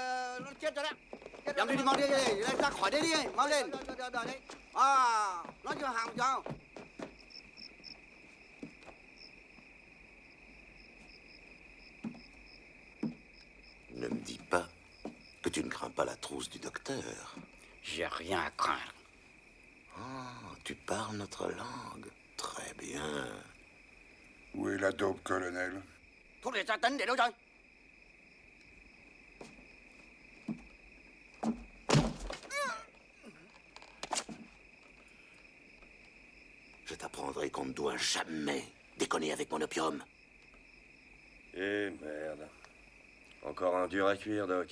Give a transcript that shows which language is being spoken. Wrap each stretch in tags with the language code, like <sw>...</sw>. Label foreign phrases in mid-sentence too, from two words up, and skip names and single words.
<fr>Ne me dis pas que tu ne crains pas la trousse du docteur. J'ai rien à craindre. Oh, tu parles notre langue. Très bien. Où est la dope, colonel?</fr> <vi>Thuốc để tra tấn để đâu rồi?</vi> <fr>Je t'apprendrai qu'on ne doit jamais déconner avec mon opium. Eh merde. Encore un dur à cuire, Doc.</fr>